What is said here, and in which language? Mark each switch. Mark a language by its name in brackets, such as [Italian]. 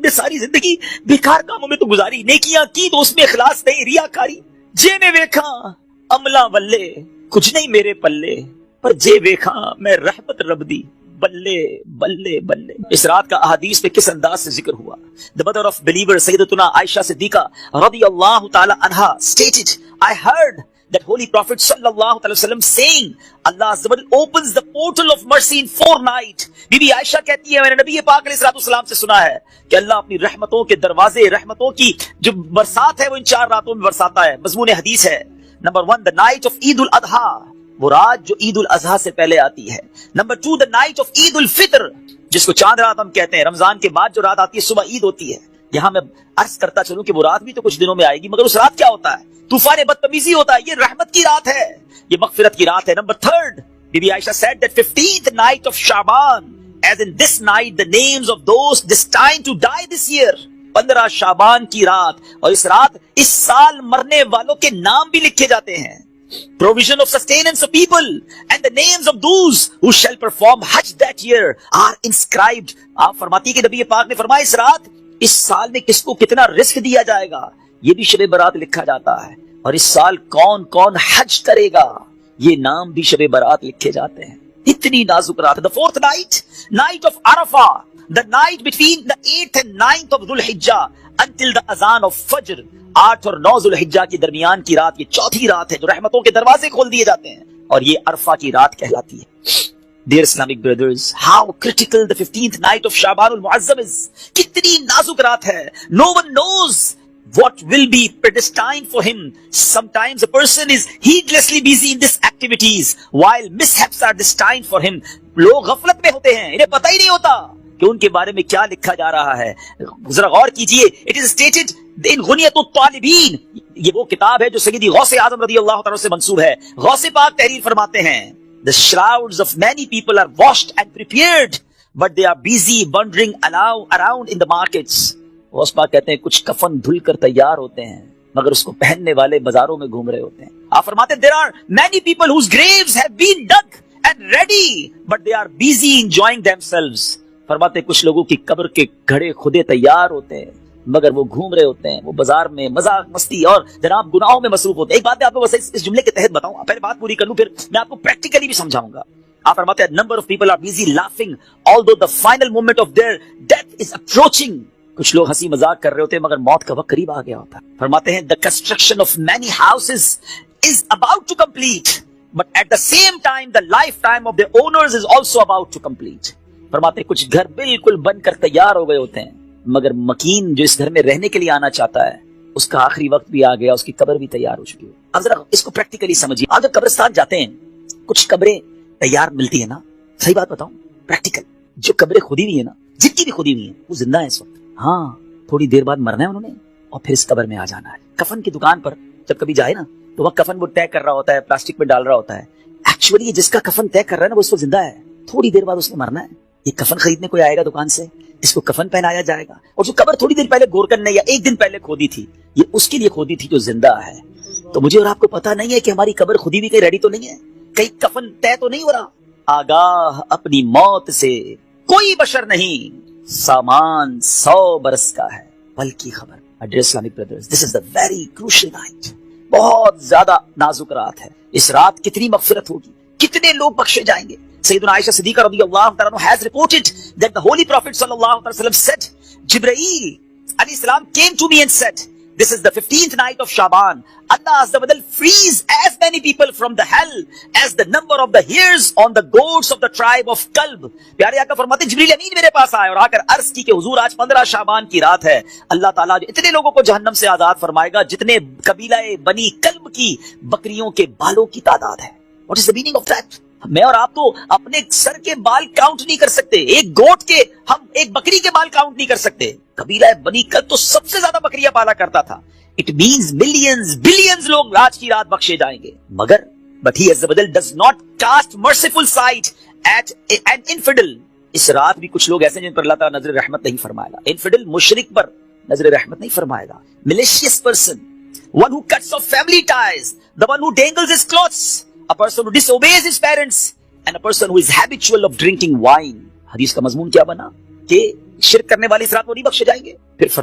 [Urdu] ہم نے ساری زندگی بیکار کاموں میں تو گزاری، نیکیاں کی تو اس میں اخلاص نہیں، ریاکاری. [Punjabi] جے میں ویکھا عملہ بلے کچھ نہیں میرے پلے، پر جے ویکھا میں رحمت رب دی بلے بلے بلے. [Urdu] اس رات کا احادیث میں کس انداز سے ذکر ہوا. [English] The mother of believer سیدتنا عائشہ صدیقہ رضی اللہ تعالی عنہا stated, I heard that holy prophet sallallahu alaihi wasallam saying, Allah azza wa jalla opens the portal of mercy in 4 nights. [Urdu] Be be عائشہ کہتی ہے میں نے نبی پاک علیہ السلام سے سنا ہے کہ اللہ اپنی رحمتوں کے دروازے، رحمتوں کی جو برسات ہے وہ ان 4 راتوں میں برساتا ہے. مضمون حدیث ہے. نمبر 1 [English] the night of [Urdu] عید الاضحیٰ، وہ رات جو عید الاضحیٰ سے پہلے آتی ہے. نمبر 2 [English] the night of [Urdu] عید الفطر، جس کو چاند رات ہم کہتے ہیں. رمضان کے بعد جو رات آتی ہے صبح عید ہوتی ہے. یہاں میں عرض کرتا چلوں کہ وہ رات بھی تو کچھ دنوں میں آئے گی، مگر اس رات کیا ہوتا ہے؟ طوفان بدتمیزی ہوتا ہے. یہ رحمت کی رات ہے، یہ مغفرت کی رات ہے. [English] نمبر 3 Bibi Aisha said that 15th night of Shaban, as in this night the names of those destined to die this year. [Urdu] 15 شعبان کی رات، اور اس رات اس سال مرنے والوں کے نام بھی لکھے جاتے ہیں. [English] Provision of sustenance of people and the names of those who shall perform Hajj that year are inscribed. [Urdu] آپ فرماتی کہ نبی پاک نے فرمایا اس رات اس سال میں کس کو کتنا رزق دیا جائے گا یہ بھی شب برات لکھا جاتا ہے، اور اس سال کون کون حج کرے گا یہ نام بھی شب برات لکھے جاتے ہیں. اتنی نازک رات. [English] The 4th night, night of Arafah, the night between the 8th and 9th of Dhul Hijjah until the azan of Fajr. [Urdu] 8 اور 9 ذو الحجہ کے درمیان کی رات، یہ چوتھی رات ہے جو رحمتوں کے دروازے کھول دیے جاتے ہیں، اور یہ عرفہ کی رات کہلاتی ہے. [English] Dear Islamic brothers, how critical the 15th night of Shaban al-Mu'azzam is. [Urdu] کتنی نازک رات ہے. [English] No one knows what will be predestined for him. Sometimes a person is heedlessly busy in these activities while mishaps are destined for him. [Urdu] لوگ غفلت میں ہوتے ہیں، انہیں پتہ ہی نہیں ہوتا کہ ان کے بارے میں کیا لکھا جا رہا ہے. ذرا غور کیجئے. [English] It is stated in [Urdu] غنیت الطالبین، یہ وہ کتاب ہے جو سیدی غوث اعظم رضی اللہ تعالیٰ سے منسوب ہے. غوث پاک تحریر فرماتے ہیں [English] The shrouds of many people are washed and prepared, but they are busy wandering around in the markets. [Urdu] Ghaus Pak کہتے ہیں کچھ کفن دھل کر تیار ہوتے ہیں مگر اس کو پہننے والے بازاروں میں گھوم رہے ہوتے ہیں. آپ فرماتے ہیں [English] there are many people whose graves have been dug and ready, but they are busy enjoying themselves. [Urdu] فرماتے ہیں کچھ لوگوں کی قبر کے گھڑے خودے تیار ہوتے ہیں مگر وہ گھوم رہے ہوتے ہیں، وہ بازار میں مذاق مستی اور جناب گناہوں میں مصروف ہوتے ہیں. ایک بات میں آپ کو بس اس جملے کے تحت بتاؤں، پہلے بات پوری کر لوں پھر میں آپ کو پریکٹیکلی بھی سمجھاؤں گا. آپ فرماتے ہیں [English] number of people are busy laughing although the final moment of their death is approaching. [Urdu] کچھ لوگ ہنسی مذاق کر رہے ہوتے ہیں مگر موت کا وقت قریب آ گیا ہوتا ہے. فرماتے ہیں [English] the construction of many houses is about to complete, but at the same time the lifetime of their owners is also about to complete. [Urdu] فرماتے ہیں کچھ گھر بالکل بن کر تیار ہو گئے ہوتے ہیں مگر مکین جو اس گھر میں رہنے کے لیے آنا چاہتا ہے اس کا آخری وقت بھی آ گیا, اس کی قبر بھی تیار ہو چکی ہے. اب ذرا اس کو پریکٹیکلی سمجھیے. آپ جب قبرستان جاتے ہیں کچھ قبریں تیار ملتی ہیں نا, صحیح بات بتاؤں پریکٹیکل, جو قبریں کھودی ہوئی ہیں نا, جن کی بھی کھودی ہوئی ہیں وہ زندہ ہیں اس وقت. ہاں تھوڑی دیر بعد مرنا ہے انہوں نے اور پھر اس قبر میں آ جانا ہے. کفن کی دکان پر جب کبھی جائے نا تو وہ کفن وہ طے کر رہا ہوتا ہے, پلاسٹک میں ڈال رہا ہوتا ہے. ایکچولی جس کا کفن طے کر رہا ہے نا وہ اس وقت زندہ ہے, تھوڑی دیر بعد اس نے مرنا ہے. یہ کفن خریدنے کوئی آئے گا دکان سے, اس کو کفن پہنایا جائے گا, اور جو قبر تھوڑی دیر پہلے گورکن نے یا ایک دن پہلے کھودی تھی یہ اس کے لیے کھودی تھی جو زندہ ہے. تو مجھے اور آپ کو پتا نہیں ہے کہ ہماری قبر خودی بھی کہیں ریڈی تو نہیں ہے, کہیں کفن طے تو نہیں ہو رہا. آگاہ اپنی موت سے کوئی بشر نہیں, سامان 100 برس کا ہے بلکہ خبر. [English] Dear Islamic brothers, this is the very crucial night. [Urdu] بہت زیادہ نازک رات ہے. اس رات کتنی مغفرت ہوگی, کتنے لوگ بخشے جائیں گے. [English] سیدنا عائشہ صدیقہ رضی اللہ تعالیٰ عنہ has reported that the Holy Prophet sallallahu alaihi wasallam said, Jibreel alayhi salam came to me and said, this is the 15th night of Shaban. Allah Azza wa Jal frees as many people from the hell as the number of the hairs on the goats of the tribe of Kalb. [Urdu] پیارے آقا فرماتے ہیں جبریل امین میرے پاس آئے اور آ کر عرض کی کہ حضور آج 15 شعبان کی رات ہے. اللہ تعالیٰ اتنے لوگوں کو جہنم سے آزاد فرمائے گا جتنے قبیلہ بنی کلب کی بکریوں کے بالوں کی تعداد ہے. [English] What is the meaning of that? [Urdu] میں اور آپ تو اپنے سر کے بال کاؤنٹ نہیں کر سکتے, ایک گوٹ کے, ہم ایک بکری کے بال کاؤنٹ نہیں کر سکتے. قبیلہ بنی کلب تو سب سے زیادہ بکریاں پالا کرتا تھا. [English] It means millions, billions [Urdu] لوگ آج کی رات بخشے جائیں گے. مگر [English] but he Azza wa Jal does not cast merciful sight at an infidel. [Urdu] اس رات بھی کچھ لوگ ایسے جن پر اللہ تعالیٰ نظر رحمت نہیں فرمائے گا. Infidel مشرک پر نظر رحمت نہیں فرمائے گا. [English] Malicious person, one who cuts off family ties, the one who dangles his clothes, a person who disobeys his parents, and a person who is habitual of drinking wine. [Urdu] حدیث کا مضمون کیا بنا کہ شرک کرنے والے اس رات کو نہیں بخشے جائیں گے. پھر فرمایا